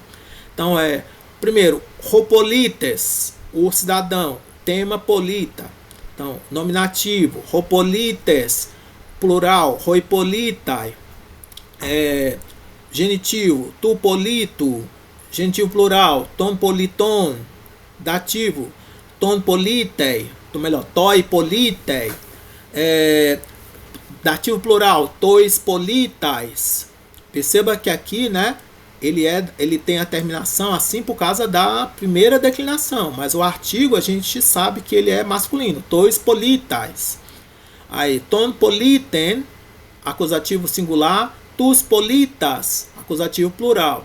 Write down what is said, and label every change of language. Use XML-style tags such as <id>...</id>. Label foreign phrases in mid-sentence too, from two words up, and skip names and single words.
<pt>Então primeiro, ropolites, o cidadão, tema polita. Então, nominativo, ropolites, plural, roipolitai. Genitivo,</pt> <el>τοῦ πολίτου,</el> <pt>genitivo plural,</pt> <el>τῶν πολιτῶν,</el> <pt>dativo,</pt> <el>τῷ πολίτῃ,</el> <pt>melhor,</pt> <el>τῷ πολίτῃ,</el> <pt>dativo plural,</pt> <el>τοῖς πολίταις.</el> <pt>Perceba que aqui, né, ele tem a terminação assim por causa da primeira declinação, mas o artigo a gente sabe que ele é masculino,</pt> <el>τοῖς πολίταις.</el> <pt>Aí,</pt> <el>τὸν πολίτην,</el> <pt>acusativo singular,</pt> <el>τοὺς πολίτας,</el> <pt>acusativo plural.</pt>